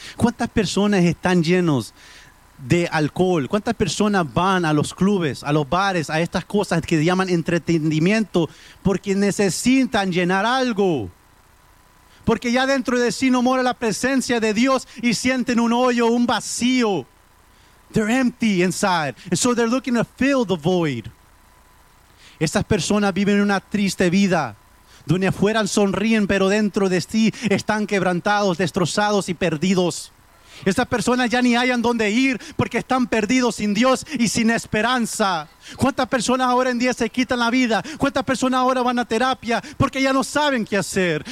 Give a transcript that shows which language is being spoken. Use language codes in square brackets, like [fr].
[es] ¿Cuántas personas están llenos de alcohol? ¿Cuántas personas van a los clubes, a los bares, a estas cosas que llaman entretenimiento? Porque necesitan llenar algo. Porque ya dentro de sí no mora la presencia de Dios y sienten un hoyo, un vacío. [en] They're empty inside. And so they're looking to fill the void. [es] Estas personas viven una triste vida. Donde afuera sonríen, pero dentro de sí están quebrantados, destrozados y perdidos. Estas personas ya ni hayan dónde ir porque están perdidos sin Dios y sin esperanza. ¿Cuántas personas ahora en día se quitan la vida? ¿Cuántas personas ahora van a terapia porque ya no saben qué hacer?